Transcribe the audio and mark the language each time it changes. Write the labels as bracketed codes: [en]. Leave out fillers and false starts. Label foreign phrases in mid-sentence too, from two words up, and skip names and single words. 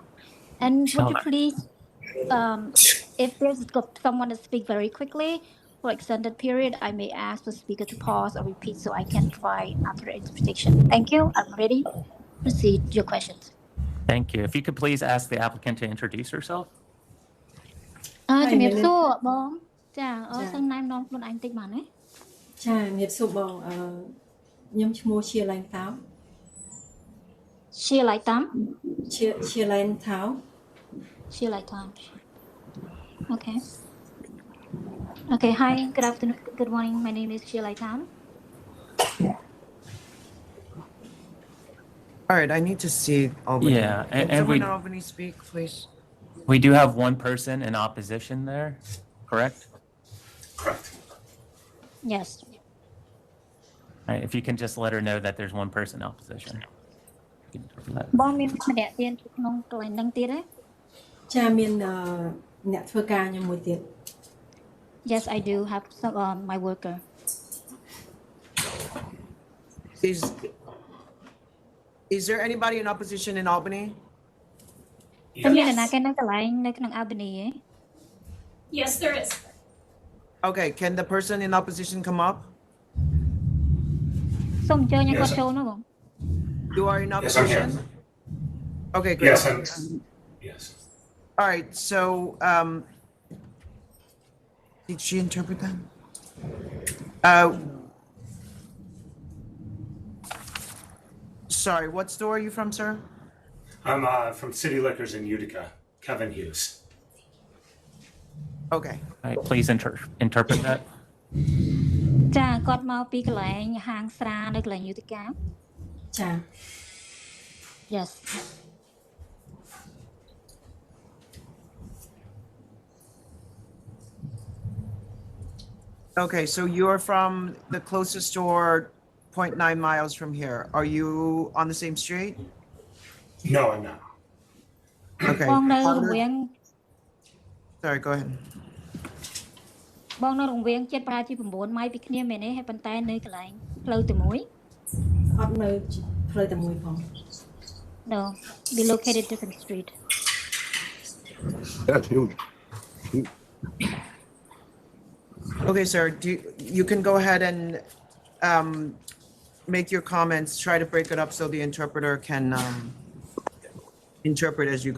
[en] And would you please, if there's someone to speak very quickly for extended period, I may ask the speaker to pause or repeat so I can provide accurate interpretation. Thank you. I'm ready. Proceed your questions. Thank you. If you could please ask the applicant to introduce herself. [km] ជំរាបសួរបងចាសូមណែនាំខ្លួនឯងតិចបានទេ ចាជំរាបសួរបងខ្ញុំឈ្មោះជាឡែនតាវ ជាឡៃតាម ជាឡែនតាវ ជាឡៃតាម Okay. [en] Okay, hi, good afternoon, good morning. My name is Shilai Tam. All right, I need to see Albany. Yeah, Can and someone we in Albany speak, please? We do have one person in opposition there, correct? Correct. Yes. All right, if you can just let her know that there's one person in opposition. [km] បងមានម្នាក់ទៀតក្នុងកន្លែងហ្នឹងទៀតទេ ចាមានអ្នកធ្វើការខ្ញុំមួយទៀត [en] Yes, I do have some my worker. Is there anybody in opposition in Albany? [km] តែមានអ្នកណាគេនៅកន្លែងនៅក្នុង Albany ទេ [en] Yes, there is. Okay, can the person in opposition come up? [km] សូមអញ្ជើញឲ្យគាត់ចូលនោះបង [en] You are in Yes, I'm opposition? here. Okay, great. Yes, yes. All right, so did she interpret that? Sorry, what store are you from, sir? I'm from City Liquors in Utica, Kevin Hughes. Okay. All right, please interpret that. [km] ចាគាត់មកពីកន្លែងហាងស្រានៅកន្លែង Utica ចា [en] Yes. Okay, so you're from the closest store 0.9 miles from here. Are you on the same street? No, I'm not. Okay. [km] បងនៅរង្វៀង [en] Sorry, go ahead. [km] បងនៅរង្វៀងចិត្តប្រហែលជា9ម៉ៃពីគ្នាមែនទេហើយប៉ុន្តែនៅកន្លែងផ្លូវតែមួយ អត់នៅផ្លូវតែមួយផង [en] No, we located different street. That's huge. Okay, sir, you can go ahead and make your comments. Try to break it up so the interpreter can interpret as you go.